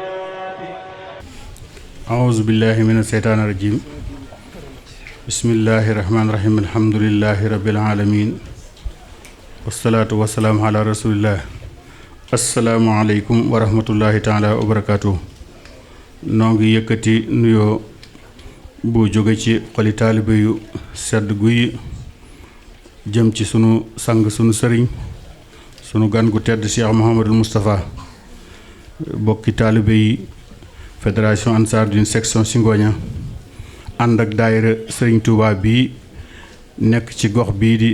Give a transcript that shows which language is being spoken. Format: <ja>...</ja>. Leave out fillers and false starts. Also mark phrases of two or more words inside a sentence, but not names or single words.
<ar>أعوذ بالله من الشيطان الرجيم بسم الله الرحمن الرحيم الحمد لله رب العالمين والصلاة والسلام على رسول الله السلام عليكم ورحمة الله تعالى وبركاته</ar> <wo>noo ngi yëkkati nuyoo bu jóge ci xoli taalibe yu sedd guy jëm ci sunu sang sunu sëriñ sunu gan gu tedd Cheikh Mouhamadul Moustapha bokki taalibe yi fédération Ansaarud-Din section Singoña ànd ak daayira sëriñ Touba bii nekk ci gox bii di</wo>